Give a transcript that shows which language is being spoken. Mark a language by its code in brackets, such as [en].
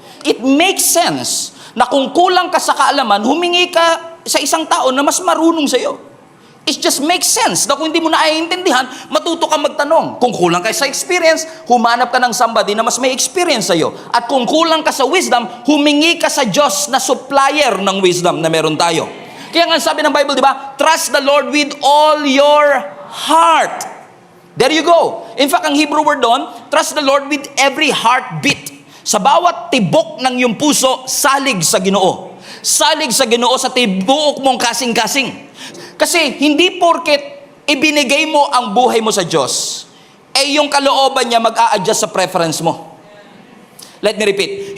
[en] It makes sense [tl] na kung kulang ka sa kaalaman, humingi ka sa isang tao na mas marunong sa'yo. [en] It just makes sense [tl] na kung hindi mo naiintindihan, matuto ka magtanong. Kung kulang ka sa experience, humanap ka ng somebody na mas may experience sa'yo. At kung kulang ka sa wisdom, humingi ka sa Diyos na supplier ng wisdom na meron tayo. Kaya nga sabi ng Bible, di ba? [en] Trust the Lord with all your heart. There you go. In fact, ang Hebrew word doon, trust the Lord with every heartbeat. [tl] Sa bawat tibok ng iyong puso, [ceb] salig sa Ginoo. Salig sa Ginoo sa tibok mong kasing-kasing. [tl] Kasi hindi porket ibinigay mo ang buhay mo sa Diyos, yung kalooban niya mag-a-adjust sa preference mo. [en] Let me repeat.